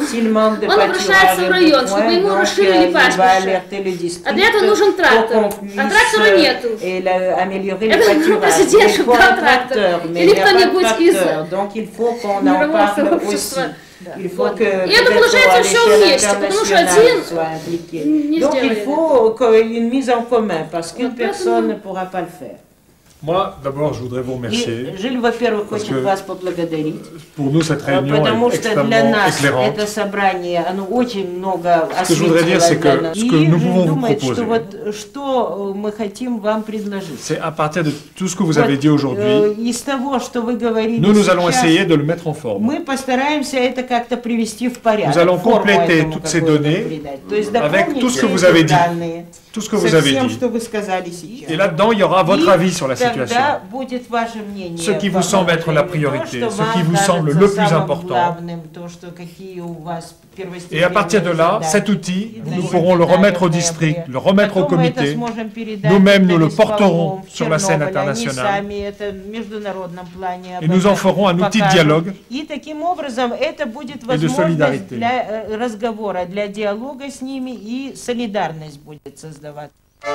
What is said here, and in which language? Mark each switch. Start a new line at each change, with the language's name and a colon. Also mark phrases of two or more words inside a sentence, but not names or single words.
Russian: Он обращается в район, чтобы ему расширили пастбище. А для этого нужен трактор. А трактора нету. Это президент, чтобы дал трактор. Или кто-нибудь из мирового сообщества. И это получается все вместе, потому что один не
French: Donc il faut une mise en commun, parce qu'une personne ne pourra pas le faire. Moi, d'abord, je voudrais vous remercier.
Russian: Жиль, во-первых, хочет вас поблагодарить.
French: Pour nous, cette réunion
Russian: потому
French: est
Russian: что для нас
French: éclairante.
Russian: это собрание, оно очень много
French: Ce que je voudrais dire, c'est que ce que nous pouvons vous
Russian: думает,
French: proposer,
Russian: что вот что мы хотим вам предложить.
French: c'est à partir de tout ce que vous avez dit aujourd'hui,
Russian: Из того, что вы говорили
French: nous allons
Russian: сейчас,
French: essayer de le mettre en forme.
Russian: мы постараемся это как-то привести в порядок.
French: Nous allons
Russian: форму
French: compléter
Russian: этому
French: toutes ces
Russian: какую-то
French: données
Russian: придать. То есть
French: avec tout ce que
Russian: дополнить
French: vous avez dit.
Russian: данные
French: Tout ce que
Russian: со
French: vous avez
Russian: всем,
French: dit.
Russian: что вы сказали сейчас.
French: Et là-dedans, il y aura votre
Russian: И
French: avis sur la situation.
Russian: тогда будет ваше мнение
French: Ce qui vous
Russian: по
French: semble être la priorité, ce qui vous semble le plus important.
Russian: главным, то, что какие у вас
French: Et à partir de là, cet outil, nous pourrons le remettre au district, le remettre au comité. Nous-mêmes, nous le porterons sur la scène internationale. Et nous en ferons un outil de dialogue
Russian: и таким образом это будет
French: et de solidarité.
Russian: для разговора, для диалога с ними, и солидарность будет создаваться.